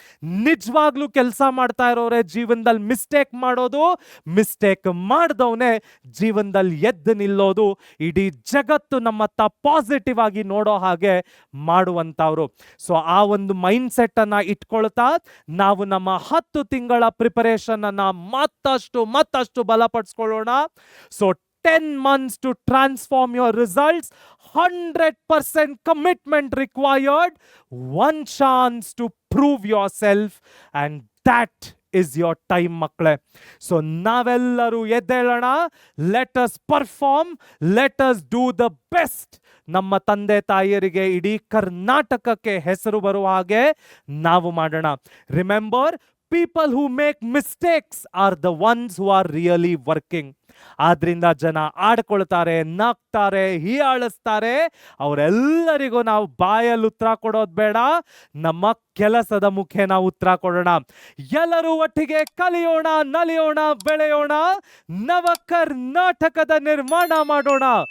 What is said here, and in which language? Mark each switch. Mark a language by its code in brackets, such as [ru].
[kn] ನಿಜವಾಗ್ಲೂ ಕೆಲಸ ಮಾಡ್ತಾ ಇರೋರೆ ಜೀವನದಲ್ಲಿ ಮಿಸ್ಟೇಕ್ ಮಾಡೋದು, ಮಿಸ್ಟೇಕ್ ಮಾಡ್ದವನೇ ಜೀವನದಲ್ಲಿ ಎದ್ದು ನಿಲ್ಲೋದು. ಇಡೀ ಜಗತ್ತು ನಮ್ಮತ್ತ ಪಾಸಿಟಿವ್ ಆಗಿ ನೋಡೋ ಹಾಗೆ ಮಾಡುವಂಥವ್ರು. ಸೊ ಆ ಒಂದು ಮೈಂಡ್ ಸೆಟ್ ಅನ್ನ ಇಟ್ಕೊಳ್ತಾ ನಾವು ನಮ್ಮ 10 ತಿಂಗಳ ಪ್ರಿಪರೇಷನ್ ಅನ್ನ ಮತ್ತಷ್ಟು ಬಲಪಡಿಸ್ಕೊಳ್ಳೋಣ. [en] so 10 months to transform your results, 100% commitment required, one chance to prove yourself, and that is your time [kn] ಮಕ್ಕಳೇ. ಸೊ ನಾವೆಲ್ಲರೂ ಎದ್ದೇಳೋಣ, [en] Let us perform, let us do the best. [kn] ನಮ್ಮ ತಂದೆ ತಾಯಿಯರಿಗೆ, ಇಡೀ ಕರ್ನಾಟಕಕ್ಕೆ ಹೆಸರು ಬರುವ ಹಾಗೆ ನಾವು ಮಾಡೋಣ. [en] Remember, people who make mistakes are the ones who are really working. [kn] ಆದ್ರಿಂದ ಜನ ಆಡ್ಕೊಳ್ತಾರೆ, ನಗ್ತಾರೆ, ಹೀಯಾಳಿಸ್ತಾರೆ. ಅವರೆಲ್ಲರಿಗೂ ನಾವು ಬಾಯಲ್ಲಿ ಉತ್ತರ ಕೊಡೋದು ಬೇಡ, ನಮ್ಮ ಕೆಲಸದ ಮುಖೇನ ಉತ್ತರ ಕೊಡೋಣ. ಎಲ್ಲರೂ ಒಟ್ಟಿಗೆ ಕಲಿಯೋಣ, ನಲಿಯೋಣ, ಬೆಳೆಯೋಣ, ನವ ಕರ್ನಾಟಕದ ನಿರ್ಮಾಣ ಮಾಡೋಣ.